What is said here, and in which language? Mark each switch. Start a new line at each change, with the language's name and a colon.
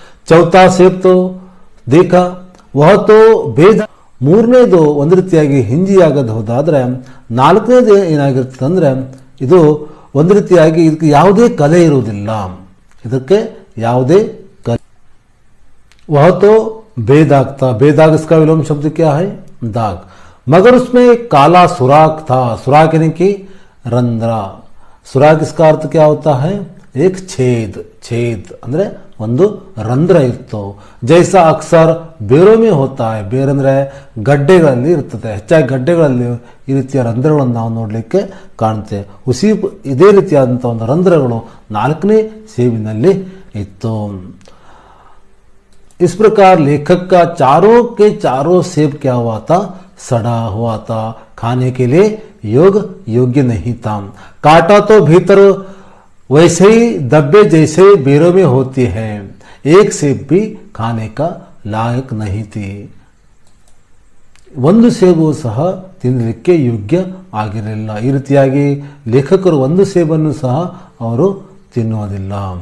Hindi: ಚೌಥಾ ಸೇಬ್ ತೋ ದೇಖ ವಹ ತೋ ಭೇದ,
Kannada: ಮೂರನೇದು ಒಂದು ರೀತಿಯಾಗಿ ಹಿಂಜಿ ಆಗೋದು ಹೋದಾದ್ರೆ, ನಾಲ್ಕನೇದು ಏನಾಗಿರ್ತದೆ ಅಂದ್ರೆ ಇದು ಒಂದು ರೀತಿಯಾಗಿ ಇದಕ್ಕೆ ಯಾವುದೇ ಕಲೆ ಇರುವುದಿಲ್ಲ, ಇದಕ್ಕೆ ಯಾವುದೇ ಕಲೆ.
Hindi: वह तो बेदाग था, बेदाग इसका विलोम शब्द क्या है, दाग. मगर उसमें काला सुराख था, सुराख यानी कि रंध्रा. सुराख इसका अर्थ क्या होता है, एक छेद, छेद
Kannada: ಅಂದ್ರೆ ಒಂದು ರಂಧ್ರ ಇತ್ತು.
Hindi: ಜೈಸಾ ಅಕ್ಸರ್ ಬೇರೋ ಮೇ ಹೋತಾ है,
Kannada: ಬೇರ್ ಅಂದ್ರೆ ಗಡ್ಡೆಗಳಲ್ಲಿ ಇರ್ತದೆ, ಹೆಚ್ಚಾಗಿ ಗಡ್ಡೆಗಳಲ್ಲಿ ಈ ರೀತಿಯ ರಂಧ್ರಗಳನ್ನು ನಾವು ನೋಡಲಿಕ್ಕೆ ಕಾಣುತ್ತೇವೆ. ಇದೇ ರೀತಿಯಾದಂತಹ ಒಂದು ರಂಧ್ರಗಳು 4ನೇ ಸೇಬಿನಲ್ಲಿ ಇತ್ತು.
Hindi: इस प्रकार लेखक का चारों के चारों सेब क्या हुआ था, सड़ा हुआ था. खाने के लिए योग्य नहीं था। कांटा तो भीतर वैसे ही दब्बे जैसे बेरों में होती है, एक सेब भी खाने का लायक नहीं थी।
Kannada: ಒಂದು ಸೇಬು ಸಹ ತಿನ್ನಲಿಕ್ಕೆ ಯೋಗ್ಯ ಆಗಿರಲಿಲ್ಲ। ಈ ರೀತಿಯಾಗಿ ಲೇಖಕರು ಒಂದು ಸೇಬನ್ನು ಸಹ ಅವರು ತಿನ್ನುವುದಿಲ್ಲ।